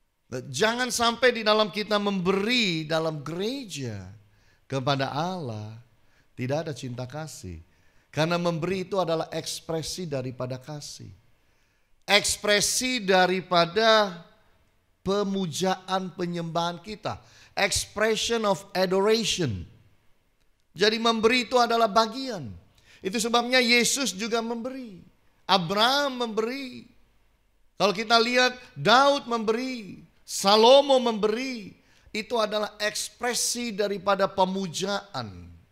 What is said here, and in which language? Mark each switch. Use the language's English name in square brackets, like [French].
[Indonesian] Jangan sampai di dalam kita memberi dalam gereja kepada Allah tidak ada cinta kasih. Karena memberi itu adalah ekspresi daripada kasih. Ekspresi daripada pemujaan penyembahan kita. [English] Expression of adoration. [Indonesian] Jadi memberi itu adalah bagian. Itu sebabnya Yesus juga memberi. Abraham memberi. Kalau kita lihat Daud memberi. Salomo memberi. Itu adalah ekspresi daripada pemujaan.